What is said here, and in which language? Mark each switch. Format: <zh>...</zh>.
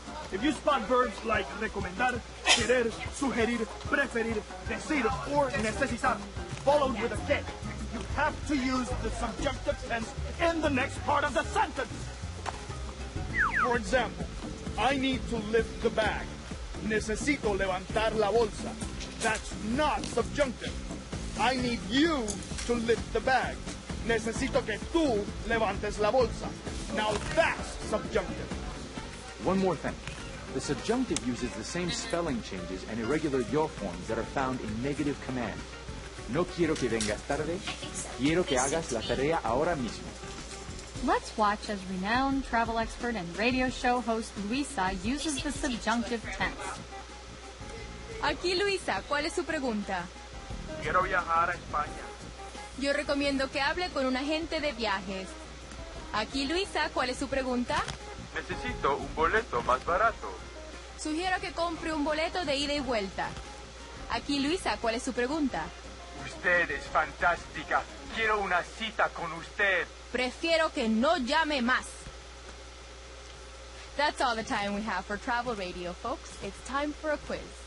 <en>If you spot verbs like recomendar, querer, sugerir, preferir, decir, or necesitar, followed with a que, you have to use the subjunctive tense in the next part of the sentence. For example, I need to lift the bag.</en> <es>Necesito levantar la bolsa.</es> <en>That's not subjunctive. I need you to lift the bag.</en> <es>Necesito que tú levantes la bolsa.</es> <en>Now that's subjunctive. One more thing. The subjunctive uses the same spelling changes and irregular yo forms that are found in negative command.</en> <es>No quiero que vengas tarde. Quiero que hagas la tarea ahora mismo.</es> <en>Let's watch as renowned travel expert and radio show host Luisa uses the subjunctive tense.</en> <es>Aquí Luisa, ¿cuál es su pregunta? Quiero viajar a España. Yo recomiendo que hable con un agente de viajes. Aquí Luisa, ¿cuál es su pregunta? Necesito un boleto más barato. Sugiero que compre un boleto de ida y vuelta. Aquí Luisa, ¿cuál es su pregunta? Usted es fantástica. Quiero una cita con usted. Prefiero que no llame más.</es> <en>That's all the time we have for travel radio, folks. It's time for a quiz.</en>